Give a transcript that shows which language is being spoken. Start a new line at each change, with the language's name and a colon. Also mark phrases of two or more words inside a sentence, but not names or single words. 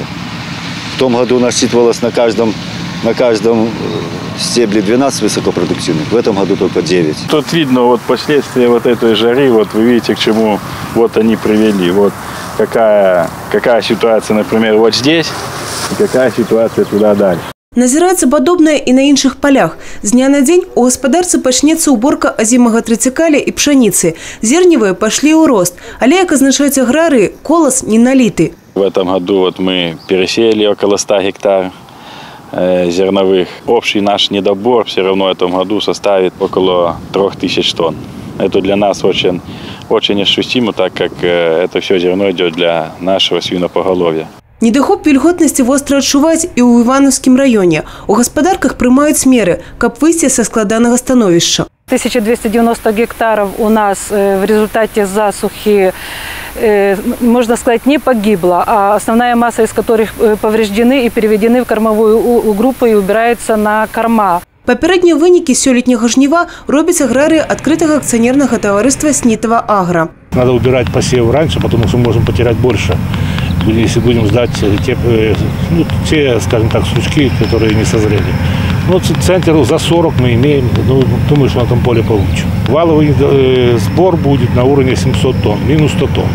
Russian: В том году насчитывалось на каждом стебле 12 высокопродуктивных, в этом году только 9. Тут видно вот последствия вот этой жары, вот вы видите, к чему вот они привели. Вот какая ситуация, например, вот здесь, и какая ситуация туда дальше.
Belarusian: Назіраецца падобнае і на іншых полях. З дня на дзень у гаспадарцы пачнецца уборка азімага трыцікаля і пшаніцы. Зерневые пошли ў рост, але, як азначаюць аграрыі, колос не наліты.
Russian: В этом году вот мы пересеяли около 100 гектар зерновых. Общий наш недобор все равно в этом году составит около 3000 тонн. Это для нас очень ощутимо, так как это все зерно идет для нашего свинопоголовья.
Belarusian: Недахоп вільготнасці востра адчуваць і ў Івановскім раёне. У гаспадарках прымаюць меры, каб выйсці са складанага становішча.
Russian: 1290 гектаров у нас в результате засухи, можно сказать, не погибло, а основная масса из которых повреждены и переведены в кормовую группу и убираются на корма.
Belarusian: Папярэднія вынікі сёлетняга жніва робяць аграрыі адкрытага акцыянернага таварыства «Снитова Агро».
Russian: Надо убирать посев раньше, потому что мы можем потерять больше, если будем ждать те, скажем так, сучки, которые не созрели. Вот центр за 40 мы имеем, думаю, что на том поле получим. Валовый сбор будет на уровне 700 тонн, минус 100 тонн.